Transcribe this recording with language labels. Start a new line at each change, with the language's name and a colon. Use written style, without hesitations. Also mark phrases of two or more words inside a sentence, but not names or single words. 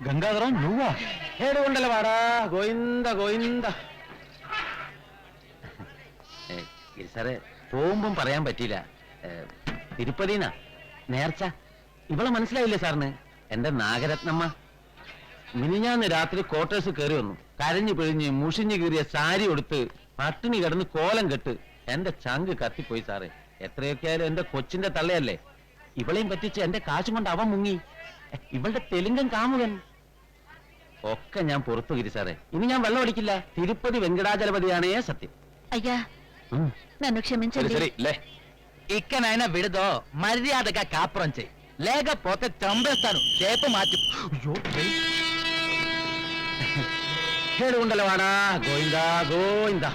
Telugu: గంగాధరం నువ్వా? ఏడుగుండల వాడా గోయింద గోయింద.
Malayalam: സാറേ പോകുമ്പം പറയാൻ പറ്റിയില്ല. തിരുപ്പതിന്നാ നേർച്ച. ഇവളെ മനസ്സിലായില്ലേ സാറിന്? എന്റെ നാഗരത്നമ്മ. മിനിഞ്ഞാന്ന് രാത്രി ക്വാർട്ടേഴ്സ് കയറി വന്നു. കരഞ്ഞു പിഴിഞ്ഞ് മുഷിഞ്ഞു കീറിയ സാരി കൊടുത്ത് പട്ടിണി കിടന്ന് കോലം കെട്ട് എന്റെ ചങ്ക് കത്തിപ്പോയി സാറേ. എത്രയൊക്കെ ആയാലും എന്റെ കൊച്ചിന്റെ തള്ളയല്ലേ. ഇവളെയും പറ്റിച്ച് എന്റെ കാശും കൊണ്ട് അവൻ മുങ്ങി. ഇവളുടെ തെലുങ്കൻ കാമുകൻ. ഒക്കെ ഞാൻ പുറത്തു കിരി സാറേ. ഇനി ഞാൻ വെള്ളം അടിക്കില്ല.
Telugu: తిరుపతి వెంకటాచలపతిയാണേ సత్యం. అయ్యా నన్ను క్షమించండి. ఇక్కనైనా విడదో మర్యాదగా కాపురం చేయి, లేకపోతే చంపేస్తాను. చేపు మార్చి. ఏడుగుండలవాడా గోయిందా గోయిందా.